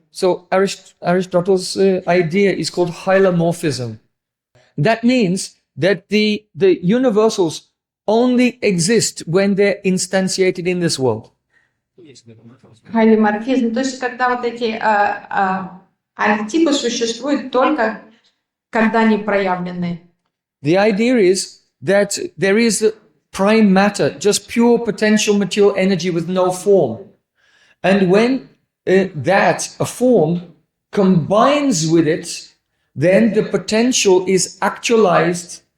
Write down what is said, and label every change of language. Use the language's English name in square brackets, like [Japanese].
[English] So Aristotle's idea is called hylomorphism. That means that the universals only exist when they're instantiated in this world. [Russian] Полиморфизм, то есть когда вот эти архетипы существуют только когда они проявлены. [English] The idea is that there is prime matter, just pure potential material energy with no form. And when a form combines with it, then the potential is actualized.